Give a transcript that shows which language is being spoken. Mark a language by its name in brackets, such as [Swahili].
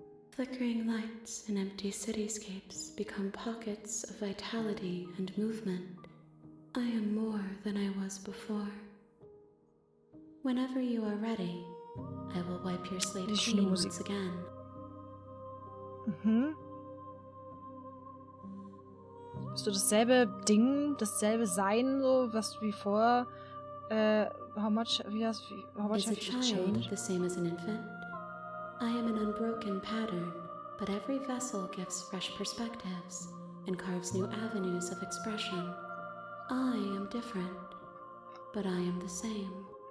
[English] Flickering lights in empty cityscapes become pockets of vitality and movement. I am more than I was before. Whenever you are ready, I will wipe your slate clean once again. Mhm. [German] Bist du dasselbe Ding, dasselbe Sein, so was wie vorher? [English] How much have you child changed? The same as an infant? I am an unbroken pattern, but every vessel gives fresh perspectives and carves new avenues of expression. I am different, but I am the same.